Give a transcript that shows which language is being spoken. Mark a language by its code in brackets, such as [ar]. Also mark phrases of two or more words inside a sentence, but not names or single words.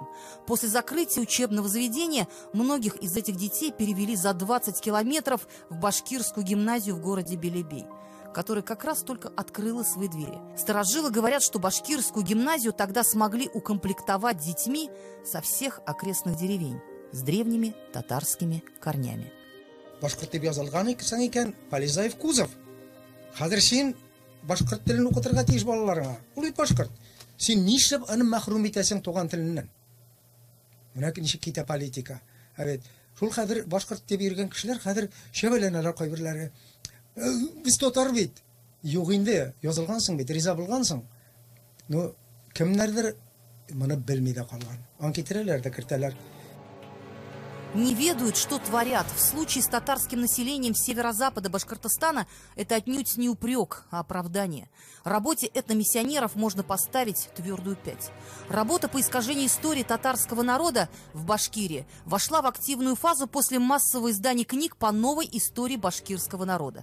[ru] После закрытия учебного заведения многих из этих детей перевели за 20 километров в башкирскую гимназию в городе Белебей, которая как раз только открыла свои двери. Старожилы говорят, что башкирскую гимназию тогда смогли укомплектовать детьми со всех окрестных деревень с древними татарскими корнями. [tt] Башкорт деп язылган икән икән Полизаев Кузов. Хәзер син башкорт телен укытырга тиеш балаларыңа. Ул бит башкорт. Син нишләп аны мәхрүм итәсең туган теленнән? Менә ничек китә политика. Evet. Шул хәзер башкорт дип йөргән кешеләр хәзер шәбәләнәләр кайберләре. Без татар бит. Юк инде, язылгансың бит, риза булгансың. Ну, кемнәрдер моны белми дә калган. Анкетерләр дә кертәләр. [ru] Не ведают, что творят. В случае с татарским населением северо-запада Башкортостана это отнюдь не упрек, а оправдание. Работе этномиссионеров можно поставить твердую 5. Работа по искажению истории татарского народа в Башкирии вошла в активную фазу после массового издания книг по новой истории башкирского народа.